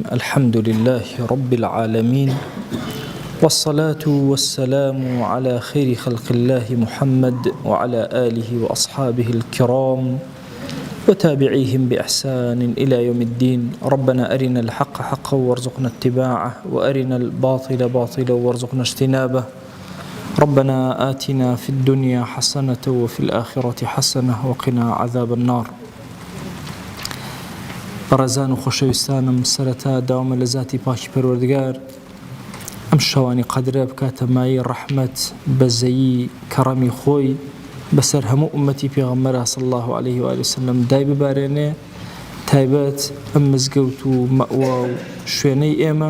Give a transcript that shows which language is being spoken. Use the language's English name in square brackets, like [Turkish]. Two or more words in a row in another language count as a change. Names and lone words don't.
[Arabic] الحمد لله رب العالمين، والصلاة والسلام على خير خلق الله محمد وعلى آله وأصحابه الكرام وتابعيهم بإحسان إلى يوم الدين. ربنا أرنا الحق حقا وارزقنا اتباعه، وأرنا الباطل باطلا وارزقنا اجتنابه. ربنا آتنا في الدنيا حسنة وفي الآخرة حسنة وقنا عذاب النار. [Central Kurdish] بەڕێزان و خۆشەویستانم، سەرەتا داوامە لە ذاتی پاکی پەروەردگار ئەم شەوانی قەدرە بکاتە مای ڕەحمەت، بەزەیی، کەڕەمی خۆی بەسەر هەموو ئومەتی پێغەمبەر [Arabic] صلی الله عليه و سلم [Central Kurdish] دای ببارێنێ، تایبەت ئەم مزگەوت و مەئوا و شوێنەی ئێمە.